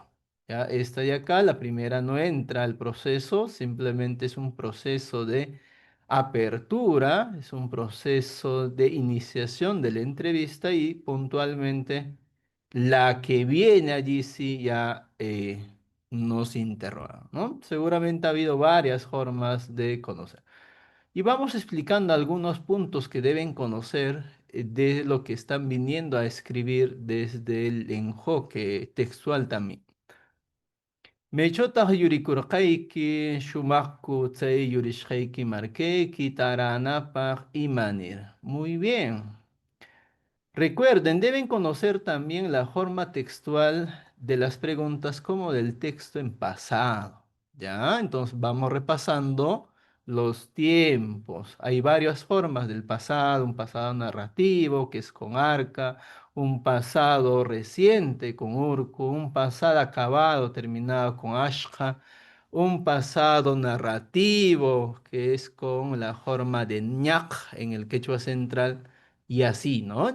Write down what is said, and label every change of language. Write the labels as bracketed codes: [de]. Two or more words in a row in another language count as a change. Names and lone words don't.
[es] Ya esta de acá, la primera no entra al proceso, simplemente es un proceso de apertura, es un proceso de iniciación de la entrevista y puntualmente la que viene allí sí ya nos interroga, ¿no? Seguramente ha habido varias formas de conocer. Y vamos explicando algunos puntos que deben conocer de lo que están viniendo a escribir desde el enfoque textual también. [qu] Mechotaq yurikurqayki, shumaqku chay yurishqayki markayki, taranapaq imanir. [es] Muy bien. Recuerden, deben conocer también la forma textual de las preguntas como del texto en pasado. ¿Ya? Entonces vamos repasando los tiempos. Hay varias formas del pasado, un pasado narrativo que es con arca, un pasado reciente con urku, un pasado acabado terminado con ashka, un pasado narrativo que es con la forma de ñaq en el quechua central y así, ¿no?